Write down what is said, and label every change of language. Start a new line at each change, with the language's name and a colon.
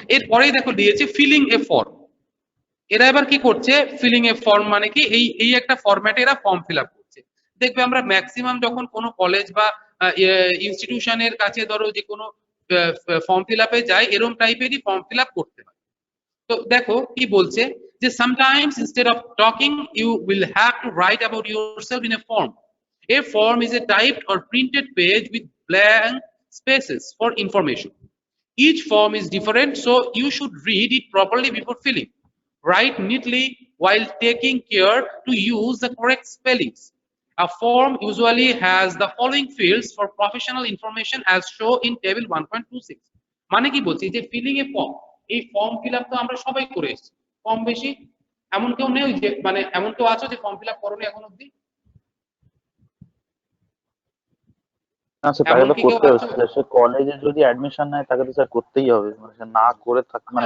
Bangla: এরপরেই দেখো দিয়েছে ফিলিং এ ফর্ম। এরা এবার কি করছে, ফিলিং এ ফর্ম মানে কি, এই এই একটা ফরম্যাটে এরা ফর্ম ফিল আপ করছে। দেখবে আমরা ম্যাক্সিমাম যখন কোনো কলেজ বা ইনস্টিটিউশনের কাছে ধরো যে কোনো ফর্ম ফিল আপে যাই, এরকম টাইপেরই ফর্ম ফিল আপ করতে হয়।
English: তো দেখো কি বলছে, যে sometimes instead of talking you will have to write about yourself in a form. A form is a typed or printed page with blank spaces for information. Each form is different, so you should read it properly before filling. Write neatly while taking care to use the correct spellings. A form usually has the following fields for professional information as shown in table 1.26.
Bangla: মানে কি বলছি, যে feeling এ form, এই form fill up তো আমরা সবাই করে এসেছি কম বেশি। এমন কেউ নেই যে মানে এমন কেউ আছো যে ফর্ম ফিল আপ করোনি এখন অব্দি? না স্যার, তাকে এমন তো কি কেউ করতে হবে আছো? স্যার, সে কলেজে যদি অ্যাডমিশন নেয় তাকে তো স্যার করতেই হবে, মানে সে না করে থাক মানে